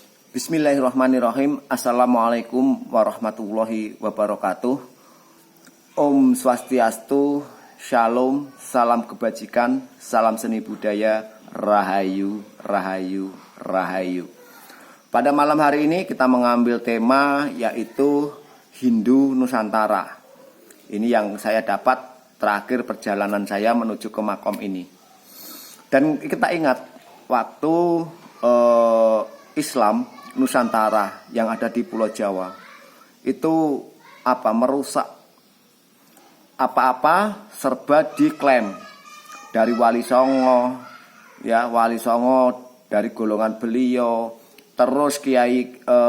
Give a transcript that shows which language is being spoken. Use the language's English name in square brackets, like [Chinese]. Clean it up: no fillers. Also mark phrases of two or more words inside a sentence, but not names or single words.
[Arabic] بسم الله الرحمن الرحيم. السلام عليكم ورحمة الله وبركاته. [Indonesian] Om Swastiastu, Shalom, salam kebajikan, salam seni budaya, Rahayu, Rahayu, Rahayu. Pada malam hari ini kita mengambil tema yaitu Hindu Nusantara. Ini yang saya dapat terakhir perjalanan saya menuju ke makom ini. Dan kita ingat waktu Islam Nusantara yang ada di Pulau Jawa itu merusak apa-apa serba diklaim dari Wali Songo, ya Wali Songo dari golongan beliau, terus kiai